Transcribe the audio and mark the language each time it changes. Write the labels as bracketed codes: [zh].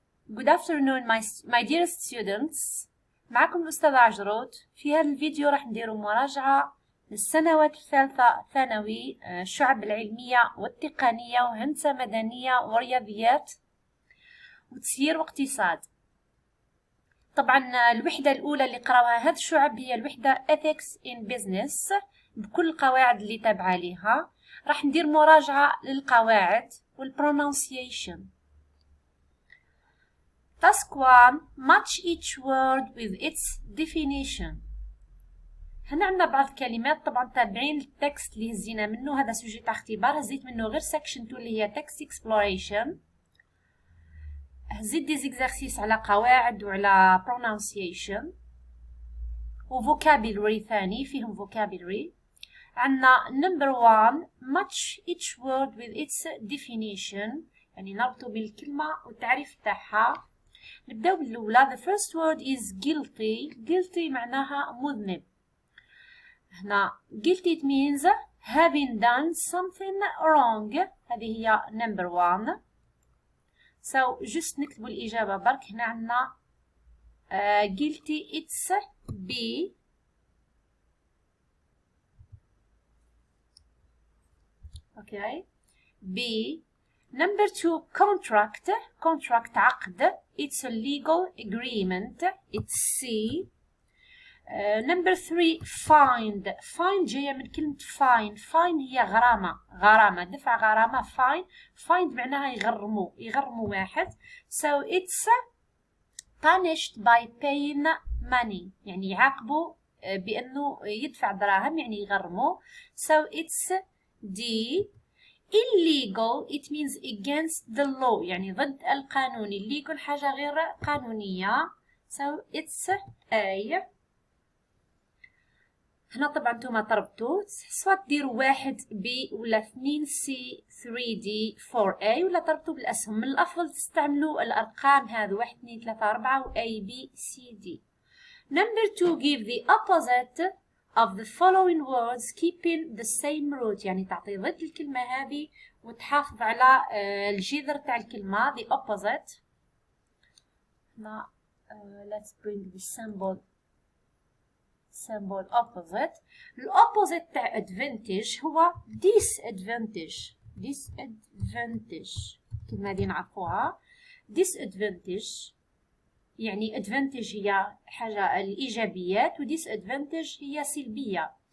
[en] Good afternoon my dear students. [ar] معكم الأستاذة عجرود. في هذا الفيديو راح نديروا مراجعة للسنوات الثالثة ثانوي، الشعب العلمية والتقنية وهندسة مدنية ورياضيات وتسيير واقتصاد. طبعا الوحدة الأولى اللي قراوها هذا الشعب هي الوحدة [en] Ethics in Business [ar] بكل القواعد اللي تابعة لها. راح ندير مراجعة للقواعد والpronunciation. [en] Task 1. Match each word with its definition. [ar] هنا عندنا بعض الكلمات طبعا تابعين التكست اللي هزينا منه. هذا سوجي تاع اختبار، هزيت منه غير section 2 اللي هي [en] text exploration. [ar] هزيت دي زيكزارسيس على قواعد وعلى pronunciation و vocabulary ثاني فيهم vocabulary. عندنا [en] number 1 match each word with its definition، [ar] يعني نربطه بالكلمة والتعريف تاعها. نبداو بالأولى. [en] The first word is guilty. [ar] Guilty معناها مذنب. [en] هنا guilty it means having done something wrong. [ar] هذه هي number 1. [en] So just [ar] نكتبوا الإجابة برك. هنا عندنا [en] guilty it's B. Okay. B. Number 2 contract. Contract [ar] عقد. [en] It's a legal agreement. It's C. Number 3 find. [ar] Find جاية من كلمة fine. Fine هي غرامة دفع غرامة. find معناها يغرموا واحد. [en] So it's punished by paying money، [ar] يعني يعاقبوا بأنه يدفع دراهم، يعني يغرموا. [en] So it's D. Illegal it means against the law، [ar] يعني ضد القانون. illegal حاجة غير قانونية. [en] So it's A. [ar] هنا طبعا نتوما تربطوا، سواء ديروا 1 B ولا 2 C 3 D 4 A، ولا تربطوا بالأسهم. من الأفضل تستعملوا الأرقام هذه 1 2 3 4 و A B C D. [en] Number 2 give the opposite of the following words keeping the same root، [ar] يعني تعطي ضد الكلمة هذه وتحافظ على الجذر تاع الكلمة. [en] the opposite. هنا let's bring the symbol opposite. الopposite تاع advantage هو disadvantage. [ar] الكلمة هذه نعرفوها. disadvantage يعني advantage هي حاجة الإيجابيات و disadvantage هي سلبية.